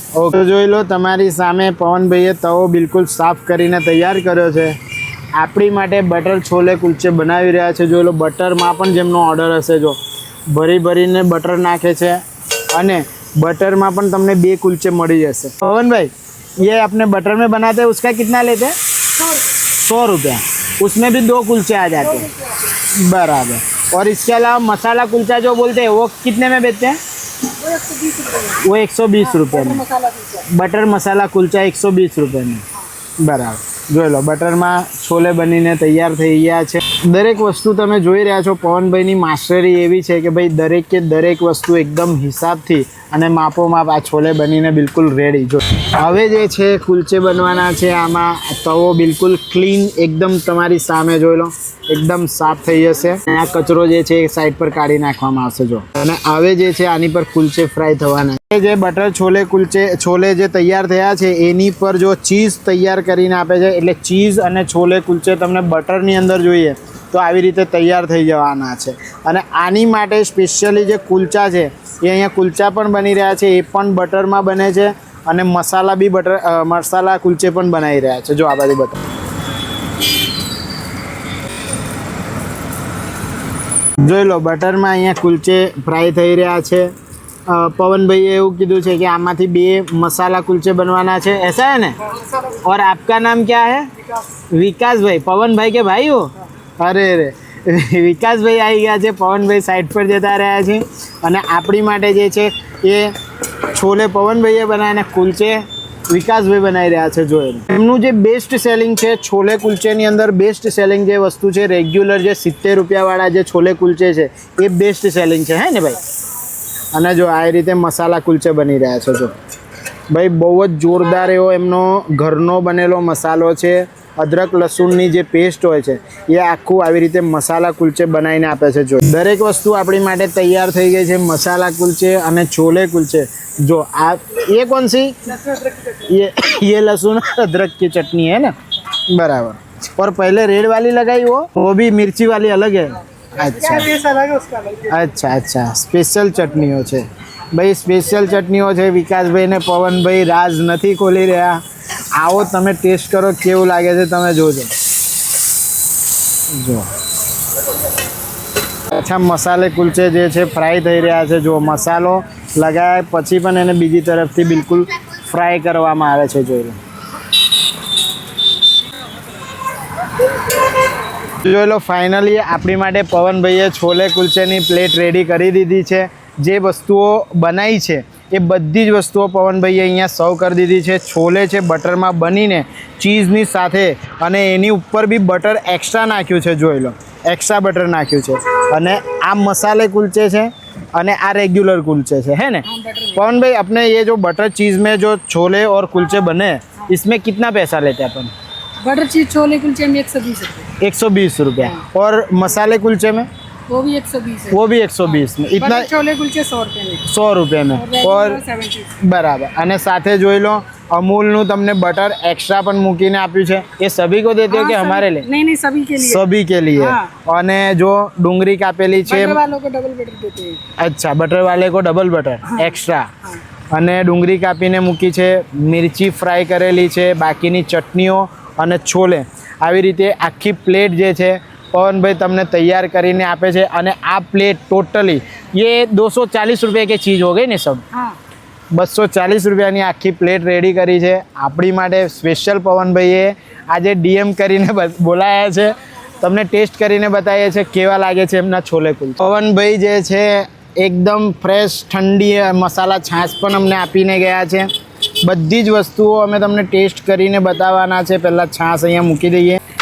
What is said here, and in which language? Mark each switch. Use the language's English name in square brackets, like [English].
[Gujarati] Okay, જોઈ લો તમારી સામે પવનભાઈએ તવો બિલકુલ સાફ કરીને તૈયાર કર્યો છે, આપણી માટે બટર છોલે કુલચે બનાવી રહ્યા છે। જોઈ લો બટરમાં પણ જેમનો ઓર્ડર હશે જો ભરી ભરીને બટર નાખે છે, અને બટરમાં પણ તમને 2 કુલચે મળી જશે। [Hindi] पवन भाई ये अपने बटर में बनाते हैं, उसका कितना लेते हैं? 100 रुपया। उसमें भी 2 कुलचे आ जाते हैं, बराबर। और इसके अलावा मसाला कुलचा जो बोलते हैं वो कितने में बेचते हैं? वो 120 रुपये में। बटर मसाला कुलचा 120 रुपये में, बराबर। [Gujarati] જોઈ લો બટરમાં છોલે બનીને તૈયાર થઈ ગયા છે। દરેક વસ્તુ તમે જોઈ રહ્યા છો પવનભાઈની માસ્ટરી એવી છે કે ભાઈ દરેકે દરેક વસ્તુ એકદમ હિસાબથી અને માપોમાપ આ છોલે બનીને બિલકુલ રેડી। જો હવે જે છે કુલચે બનવાના છે, આમાં તવો બિલકુલ ક્લીન એકદમ તમારી સામે જોઈ લો એકદમ સાફ થઈ જશે, અને આ કચરો જે છે એ સાઈડ પર કાઢી નાખવામાં આવશે। જો અને હવે જે છે આની પર કુલચે ફ્રાય થવાના જે બટર છોલે જે તૈયાર થયા છે એની પર જો ચીઝ તૈયાર કરીને આપે છે, એટલે ચીઝ અને છોલે કુલચે તમને બટરની અંદર જોઈએ તો આવી રીતે તૈયાર થઈ જવાના છે. અને આની માટે સ્પેશિયલી જે કુલચા છે એ અહીંયા કુલચા પણ બની રહ્યા છે, એ પણ બટરમાં બને છે અને મસાલા બી મસાલા કુલચે પણ બનાવી રહ્યા છે. જો આ બાજુ બટર જોઈ લો, બટરમાં અહીંયા કુલચે ફ્રાય થઈ રહ્યા છે. પવનભાઈએ એવું કીધું છે કે આમાંથી 2 [Hindi] मसाला कुलचे बनवाना है, ऐसा है ना? और आपका नाम क्या है? विकास भाई. पवन भाई के भाई हो? [Gujarati] अरे વિકાસ ભાઈ આવી ગયા છે, પવનભાઈ સાઈડ પર જતા રહ્યા છે અને આપણી માટે જે છે એ છોલે પવનભાઈએ બનાવીને કુલચે વિકાસભાઈ બનાવી રહ્યા છે. જોઈ એમનું જે બેસ્ટ સેલિંગ છે છોલે કુલચેની અંદર, બેસ્ટ સેલિંગ જે વસ્તુ છે રેગ્યુલર જે 70 રૂપિયાવાળા જે છોલે કુલચે છે એ બેસ્ટ સેલિંગ છે, હે ને ભાઈ? અને જો આ રીતે મસાલા કુલચે બની રહ્યા છે. જો ભાઈ બહુ જ જોરદાર એવો એમનો ઘરનો બનેલો મસાલો છે. અદરક લસણની જે પેસ્ટ હોય છે એ આખું આવી રીતે મસાલા કુલચે બનાવીને આપે છે. જો દરેક વસ્તુ આપણી માટે તૈયાર થઈ ગઈ છે, મસાલા કુલચે અને છોલે કુલચે. [Hindi] જો આ ये कौन सी? ये लहसुन अदरक की चटनी है ना, बराबर. और पहले रेड वाली लगाई वो भी मिर्ची वाली अलग है. [Gujarati] अच्छा, સ્પેશિયલ ચટણીઓ છે ભાઈ, સ્પેશિયલ ચટણીઓ છે. વિકાસભાઈ ને પવનભાઈ રાજ નથી ખોલી રહ્યા. આવો તમે ટેસ્ટ કરો કેવું લાગે છે, તમે જોજો. જો અચ્છા, મસાલે કુલચે જે છે ફ્રાય થઈ રહ્યા છે. જો મસાલો લગાવ્યા પછી પણ એને બીજી તરફથી બિલકુલ ફ્રાય કરવામાં આવે છે. જોઈ લો, જોઈ લો. ફાઇનલી આપણી માટે પવનભાઈએ છોલે કુલચેની પ્લેટ રેડી કરી દીધી છે. જે વસ્તુઓ બનાવી છે એ બધી જ વસ્તુઓ પવનભાઈએ અહીંયા સર્વ કરી દીધી છે. છોલે છે બટરમાં બનીને ચીઝની સાથે, અને એની ઉપર બી બટર એક્સ્ટ્રા નાખ્યું છે. જોઈ લો, એક્સ્ટ્રા બટર નાખ્યું છે. અને આ મસાલે કુલચે છે અને આ [Hindi] रेगुलर कुलचे से, है ना पवन भाई? अपने ये जो बटर चीज़ में जो छोले और कुलचे बने इसमें कितना पैसा लेते हैं अपन? बटर चीज छोले कुलचे में 120 रुपये. 120 रुपया. और मसाले कुलचे में? वो भी 120 है. वो भी 120 में. इतना? छोले कुलचे 100 रुपये में. 100 रुपये में. और 70. बराबर. [Gujarati] અને સાથે જોઈ લો અમૂલનું તમને બટર એક્સ્ટ્રા પણ મૂકીને આપ્યું છે. [Hindi] એ સભી को देते हो कि हमारे लिए? नहीं, सभी के लिए. सभी के लिए. [Gujarati] અને જો ડુંગળી કાપેલી છે, [Hindi] बटर वालों को डबल बटर देते हैं. [Gujarati] અચ્છા, [Hindi] બટર વાલે કો ડબલ બટર એક્સ્ટ્રા. [Gujarati] અને ડુંગળી કાપીને મૂકી છે, મિર્ચી ફ્રાય કરેલી છે, બાકીની ચટણીઓ અને છોલે. આવી રીતે આખી પ્લેટ જે છે પવનભાઈ તમને તૈયાર કરીને આપે છે. અને આ પ્લેટ ટોટલી [Hindi] ये 240 रुपये की चीज़ हो गई ने सब. [Gujarati] 240 રૂપિયાની આખી પ્લેટ રેડી કરી છે આપણી માટે. સ્પેશિયલ પવનભાઈએ આજે DM કરીને બોલાયા છે, તમને ટેસ્ટ કરીને બતાવીએ છે કેવા લાગે છે એમના છોલે કુલચે. પવનભાઈ જે છે એકદમ ફ્રેશ ઠંડી મસાલા છાશ પણ અમને આપીને ગયા છે. બધી જ વસ્તુઓ અમે તમને ટેસ્ટ કરીને બતાવવાના છે. પહેલાં છાશ અહીંયા મૂકી દઈએ.